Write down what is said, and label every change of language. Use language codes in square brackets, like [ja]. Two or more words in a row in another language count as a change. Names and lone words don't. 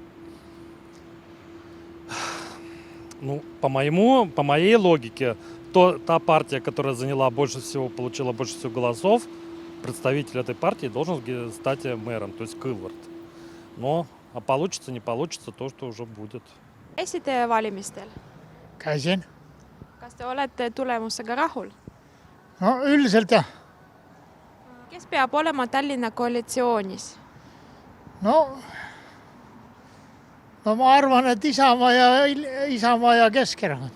[ru] Ну, по моей логике, та партия, которая получила больше всего голосов, представитель этой партии должен стать мэром, то есть Кылвард. А получится, не получится, то, что уже будет. [et] Käisite valimistel? Käisin. Kas te olete tulemusega rahul? No üldiselt jah. Kes peab olema Tallinna koalitsioonis? No ma arvan, et Isamaa ja Keskerakond.